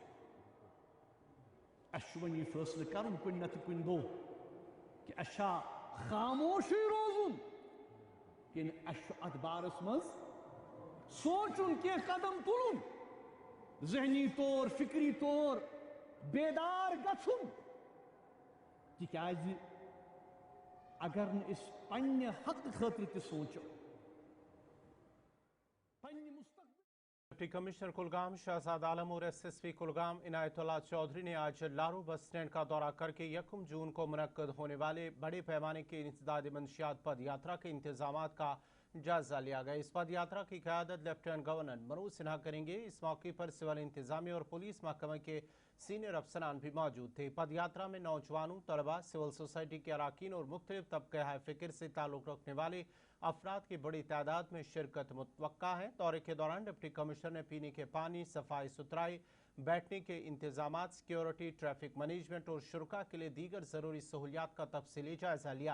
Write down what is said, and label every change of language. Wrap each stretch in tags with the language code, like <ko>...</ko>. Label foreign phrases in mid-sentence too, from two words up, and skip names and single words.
<ks>اَسہِ چھُ وۄنۍ یہِ فٲصلہٕ کرُن کُنہِ نتہٕ کُنہِ دۄہ کہ اَسہِ چھا خاموشی روزن کن اَسہِ چھُ اتھ بارس منٛز سوچُن کینٛہہ قدم تُلُن، ذہنی طور فکری طور بیدار گژھُن. تِکیٛازِ اگر نہٕ أسۍ پننہِ حقہٕ خٲطرٕ تہِ سونٛچو، پننہِ مستقبل.</ks> <en>Deputy Commissioner</en> <ur>کلگام شہزاد عالم اور ایس ایس پی کلگام عنایت اللہ چودھری نے آج لارو</ur> <en>bus stand</en> <ur>کا دورہ کر کے 1 جون کو منعقد ہونے والے بڑے پیمانے کے انسداد منشیات پد یاترا کے انتظامات کا جائزہ لیا گیا. اس پد یاترا کی قیادت</ur> <en>Lieutenant Governor</en> <ur>منوج سنہا کریں گے. اس موقع پر سول انتظامیہ اور پولیس محکمہ کے سینئر افسران بھی موجود تھے. پد یاترا میں نوجوانوں، طلباء،</ur> <en>civil society</en> <ur>کے اراکین اور مختلف طبقہ ہائے فکر سے تعلق رکھنے والے افراد کی بڑی تعداد میں شرکت متوقع ہے. دورے کے دوران</ur> <en>Deputy Commissioner</en> <ur>نے پینے کے پانی، صفائی ستھرائی، بیٹھنے کے انتظامات، سیکیورٹی،</ur> <en>traffic management</en> <ur>اور شرکاء کے لیے دیگر ضروری سہولیات کا تفصیلی جائزہ لیا.</ur>